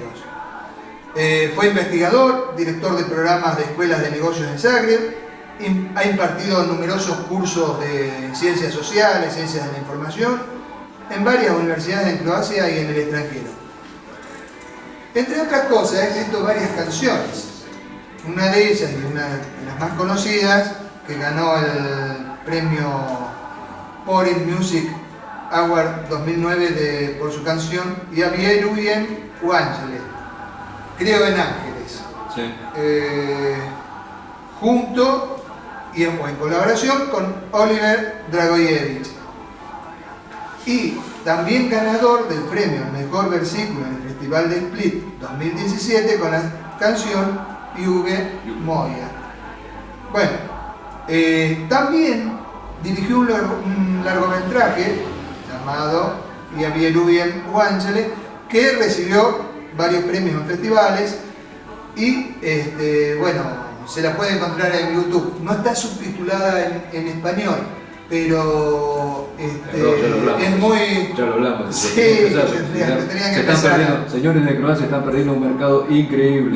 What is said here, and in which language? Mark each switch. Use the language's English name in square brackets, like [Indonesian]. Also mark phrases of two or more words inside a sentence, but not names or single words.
[Spanish] Fue investigador, director de programas de escuelas de negocios en Zagreb, ha impartido numerosos cursos de ciencias sociales, ciencias de la información, en varias universidades en Croacia y en el extranjero. Entre otras cosas, ha escrito varias canciones. Una de ellas, y una de las más conocidas, que ganó el premio Porin Music Award 2009 por su canción Ja vjerujem u anđele, Creo en ángeles. Sí. Junto y en colaboración con Oliver Dragojevic. Y también ganador del premio al mejor versículo en el Festival de Split 2017 con la canción Ljubav moja. Bueno, también dirigió un largometraje llamado Ja vjerujem u anđele, que recibió varios premios en festivales y bueno, se la puede encontrar en YouTube. No está subtitulada en español, pero es muy... Ya lo hablamos. Sí, señores de Croacia están perdiendo un mercado increíble.